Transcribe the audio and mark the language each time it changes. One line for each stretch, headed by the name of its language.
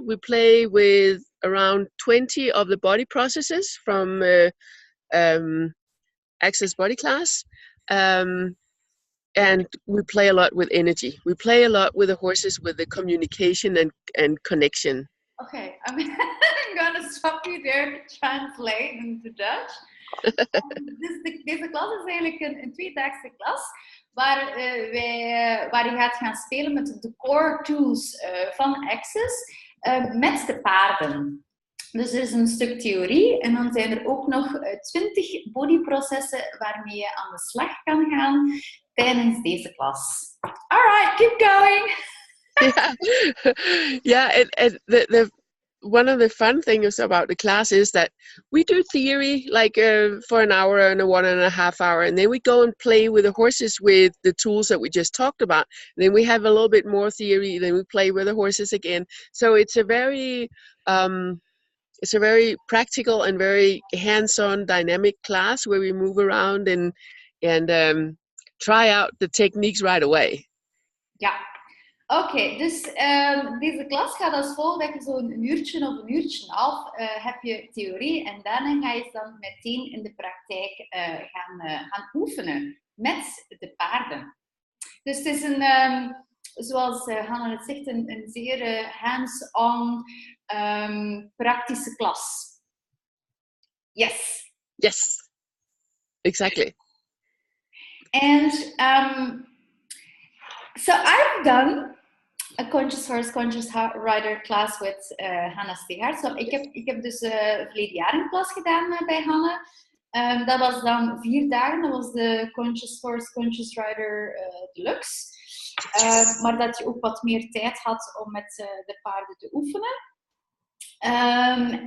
English: We play with around 20 of the body processes from access body class. And we play a lot with energy. We play a lot with the horses, with the communication and connection. Okay, I'm going to stop you there to translate into Dutch.
Dutch: Deze klas is eigenlijk een tweedaagse klas waar je gaat gaan spelen met de core tools van Access met de paarden. Dus er is een stuk theorie en dan zijn er ook nog 20 bodyprocessen waarmee je aan de slag kan gaan tijdens deze klas.
English: Alright, keep going! And one of the fun things about the class is that we do theory like for an hour and a 1.5 hour, and then we go and play with the horses with the tools that we just talked about. And then we have a little bit more theory, then we play with the horses again. So it's a very practical and very hands-on dynamic class where we move around and try out the techniques right away.
Dutch: Ja, oké. Dus deze klas gaat als volgt, dat je zo'n uurtje of een uurtje en een half heb je theorie en daarna ga je dan meteen in de praktijk gaan oefenen met de paarden. Dus het is zoals Hanne het zegt, een zeer hands-on praktische klas.
English: Yes, exactly. And so I've done a Conscious Horse, Conscious Rider class with Hanne Stigaard.
Dutch: So ik heb dus verleden jaar een klas gedaan bij Hanne. Dat was dan 4 dagen. Dat was de Conscious Horse, Conscious Rider Deluxe. Maar dat je ook wat meer tijd had om met de paarden te oefenen.